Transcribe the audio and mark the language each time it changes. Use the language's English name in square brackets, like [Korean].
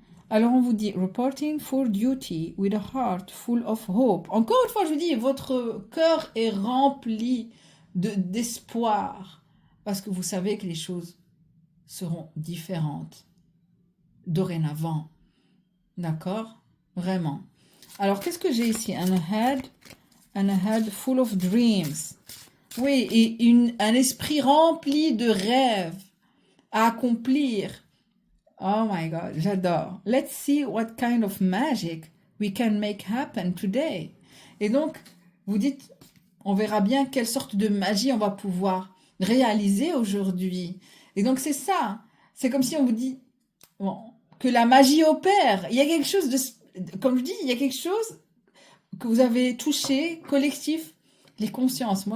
[French] Alors on vous dit [English] reporting for duty with a heart full of hope. [French] Encore une fois, je vous dis, votre cœur est rempli d'espoir parce que vous savez que les choses seront différentes dorénavant. D'accord? Vraiment. Alors qu'est-ce que j'ai ici? [English] And a head full of dreams. [French] Oui, et un esprit rempli de rêves à accomplir. [English] Oh my God, [French] j'adore. [English] Let's see what kind of magic we can make happen today. [French] Et donc, vous dites, on verra bien quelle sorte de magie on va pouvoir réaliser aujourd'hui. Et donc, c'est ça. C'est comme si on vous dit bon, que la magie opère. Il y a quelque chose de... Comme je dis, il y a quelque chose que vous avez touché, collectif, les consciences.